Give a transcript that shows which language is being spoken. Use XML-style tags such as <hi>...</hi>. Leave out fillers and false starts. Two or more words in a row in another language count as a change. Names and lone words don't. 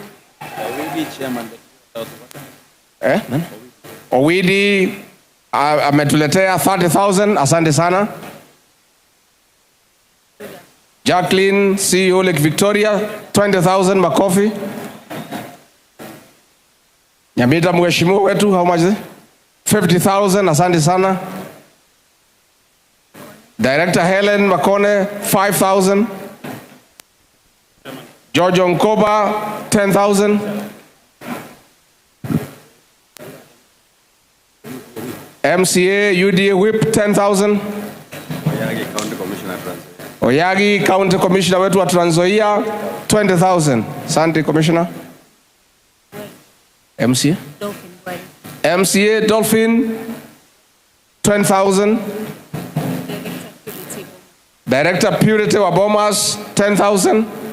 <sw>Owidi ametuletea 30,000, asante sana. Jacqueline CEO Lake Victoria 20,000 makofi. Nyamita mheshimiwa wetu</sw> <en>how much is it?</en> <sw>50,000, asante sana. Director Helen Makone 5,000. George Onkoba 10,000. MCA UDA Whip 10,000. Oyagi</sw> <en>County Commissioner</en> <sw>wetu wa Trans Nzoia 20,000. Asante Commissioner. MCA Dolphin 10,000. Director Purity wa Bomas 10,000.</sw>